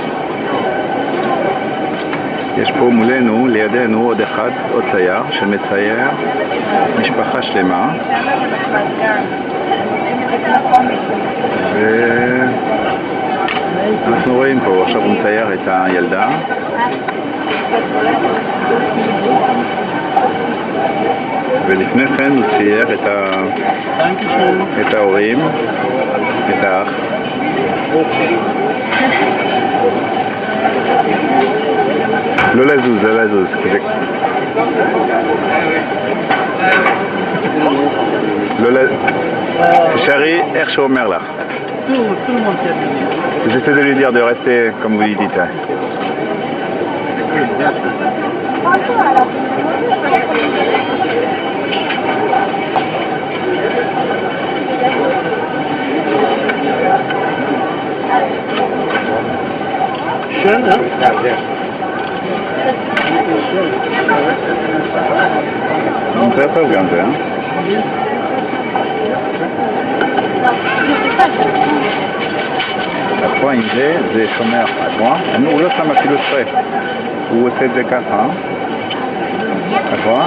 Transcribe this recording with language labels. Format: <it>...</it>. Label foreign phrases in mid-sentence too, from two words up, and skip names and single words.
<he>יש פה מולנו, לידינו, עוד צייר שמצייר משפחה שלמה, ואנחנו רואים פה, עכשיו הוא מצייר את הילדה, ולפני כן הוא צייר את ההורים, את האח. לא לזוז, כזה. תשארי איך שהוא אומר לך.</he> <fr>J'essaie de lui dire de rester comme vous lui dites.</fr> <de>Schön, ne? Ja, sehr.</de> <he>זה טוב גם זה, אתה רואה, עם זה שומר, אתה רואה? הוא לא שם אפילו שרי, הוא עושה את זה ככה, אתה רואה?</he>